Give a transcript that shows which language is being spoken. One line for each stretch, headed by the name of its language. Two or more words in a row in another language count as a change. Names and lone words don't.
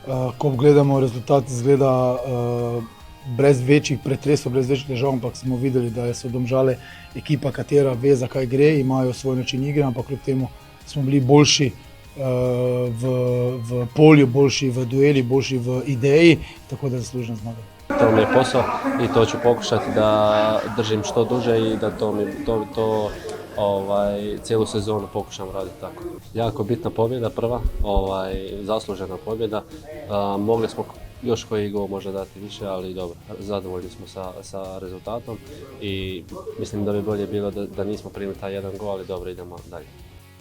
Slovenian: ko gledamo rezultat, izgleda brez večjih pretresov, brez večjih težav, ampak smo videli, da so Domžale ekipa, katera ve, za kaj gre, imajo svoj način igre, ampak kljub temu smo bili boljši v polju, boljši v dueli, boljši v ideji, tako da zaslužena zmaga.
Bosnian: To mi je posao i to ću pokušati da držim što duže i da cijelu sezonu pokušam raditi tako. Jako bitna pobjeda prva, zaslužena pobjeda. Mogli smo još koji gol možda dati više, ali dobro, zadovoljni smo sa rezultatom i mislim da bi bolje bilo da nismo primili taj jedan gol, ali dobro, idemo dalje.